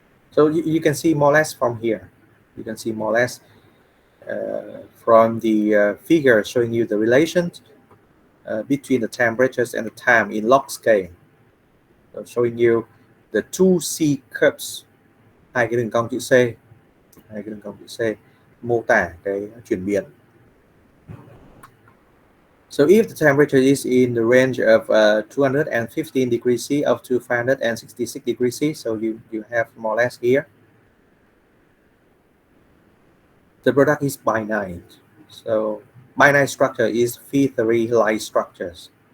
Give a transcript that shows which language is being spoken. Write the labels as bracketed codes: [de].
[en] So you can see more or less from here. You can see more or less from the figure showing you the relations between the temperatures and the time in log scale. So showing you the two C curves, [vi] hai cái đường cong chữ C, hai cái đường cong chữ C mô tả cái chuyển biến. [en] So if the temperature is in the range of 215 degrees C up to 566 degrees C, so you have more or less here, the product is binite. So binite structure is phe3 light structures.